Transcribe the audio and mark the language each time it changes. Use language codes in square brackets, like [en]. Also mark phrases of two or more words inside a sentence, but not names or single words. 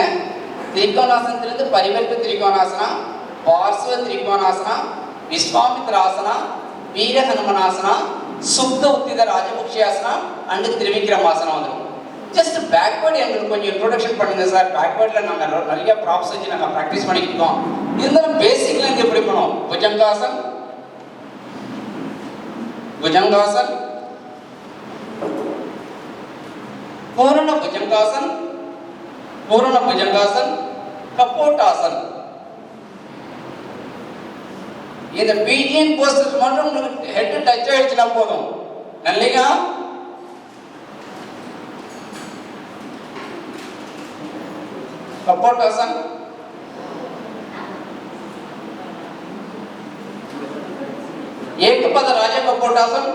[ta] திரிகோணாசனத்திலிருந்து பரிவர்த்த திரிகோணாசனா, பார்ஸ்வ திரிகோணாசனா, விஸ்வாமித்ராசனா, வீர ஹனுமனாசனா, சுப்த உத்தித ராஜபக்ஷாசனா அண்ட் திரிவிக்ரமாசனா வந்துடும். [en] just backward [ta] எங்களுக்கு கொஞ்சம் இன்ட்ரோடக்ஷன் பண்ணுங்க சார். பேக்வேர்டில் நாங்கள் நிறைய ப்ராப்ஸ் வச்சு நாங்கள் ப்ராக்டிஸ் பண்ணிக்கிட்டோம். இருந்தாலும் பேசிக்ல இருந்து எப்படி பண்ணுவோம்? புஜங்காசன், [sa] भुजंगासन, पूर्ण भुजंगासन, पूर्ण भुजंगासन, कपोटासन. [ta] இந்த [en] pigeon postures [ta] மட்டும் உங்களுக்கு [en] head touch [ta] ஆயிடுச்சுனா போதும். நல்லையா? கப்போட்டாசன், ஏகபாத ராஜ கப்போட்டாசன்.